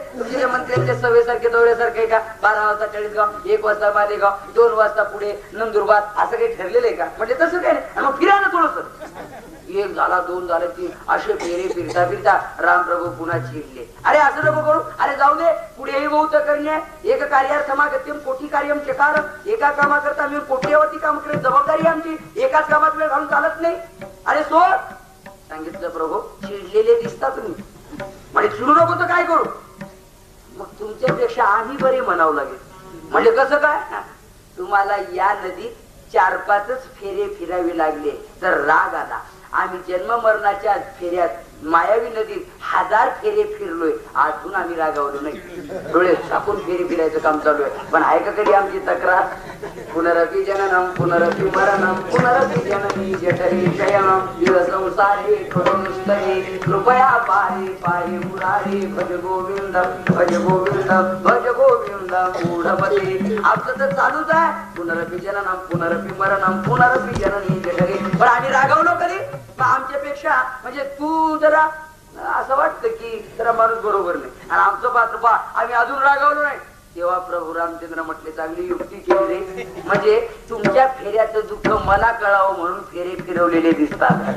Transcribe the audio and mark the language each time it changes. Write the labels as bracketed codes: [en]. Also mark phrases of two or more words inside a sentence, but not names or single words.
[mr] तुमच्या मंत्र्यांच्या सवयीसारखे दौऱ्यासारखे का? 12 वाजता चाळीसगाव, 1 वाजता मालेगाव, 2 वाजता पुढे नंदुरबार असं काही ठरलेलं आहे का? म्हणजे तसं काही नाही. आणि मग फिरा ना थोडस. 1 झाला 2 झाले 3 असे फेरे फिरता फिरता रामप्रभू पुन्हा चिडले. अरे असं नको करू. अरे जाऊ दे. पुढेही बहुत करणे [sa] एक कार्यार्थमागत्यम कोटी कार्यम चकार. [mr] एका कामाकरता मी कोट्यवधी काम करेल. जबाबदारी आमची. एकाच कामात वेळ घालून चालत नाही. अरे सोड. सांगितलं प्रभू चिडलेले दिसता तुम्ही. म्हणजे चिडू नको तर काय करू? मग तुमच्यापेक्षा आम्ही बरे म्हणावं लागेल. म्हणजे कसं काय? तुम्हाला या नदीत 4-5 फेरे फिरावे लागले तर राग आला. आम्ही जन्म मरणाच्या फेऱ्यात मायावी नदीत 1000 फेरे फिरलोय. अजून आम्ही रागावलो नाही. डोळे झाकून फेरे फिरायचं काम चालू आहे. पण आहे का कधी आमची तक्रार? [sa] पुनरपि जननम पुनरपि मरणम पुनरपि जननी जठरे शयनम संसारे करुणस्तरे कृपया पाहे पाहे मुरारे भज गोविंद भज गोविंद भज गोविंद मूढमते. [mr] आपलं तर चालूच आहे. [sa] पुनरपि जननम पुनरपि मरणम पुनरपि जननी जठरे. [mr] पण आम्ही रागावलो कधी? आमच्यापेक्षा म्हणजे तू जरा असं वाटतं की जरा माणूस बरोबर नाही. आणि आमचं पात्र पा आम्ही अजून रागावलो नाही. तेव्हा प्रभू रामचंद्र म्हटले चांगली युक्ती केली रे, म्हणजे तुमच्या फेऱ्याचं दुःख मला कळावं म्हणून फेरे फिरवलेले दिसतात.